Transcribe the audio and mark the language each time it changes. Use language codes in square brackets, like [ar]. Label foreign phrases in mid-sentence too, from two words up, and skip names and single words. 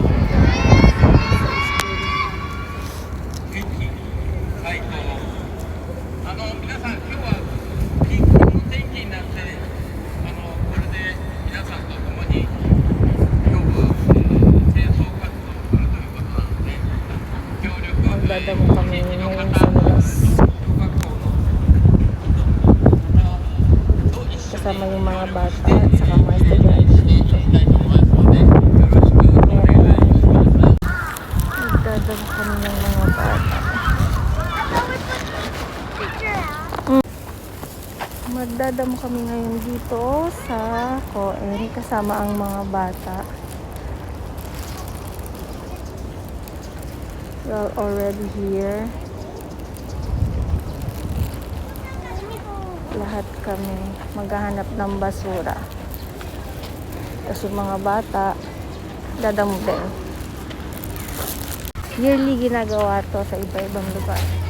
[ja] 元気最高。皆さん今日はピンクの天気になって、これで皆さんと共に今日は、清掃活動をするということなので、協力を [tl] Magdadamo kami ngayon sa labas. Kasama yung mga bata at saka mga estudyante dito. Magdadamo kami ng mga bata. Magdadamo kami ngayon dito sa Coen kasama ang mga bata. [en] We're already here. [tl] Lahat kami maghahanap ng basura. Tapos yung mga bata dadamo din. Yearly ginagawa to sa iba-ibang lugar.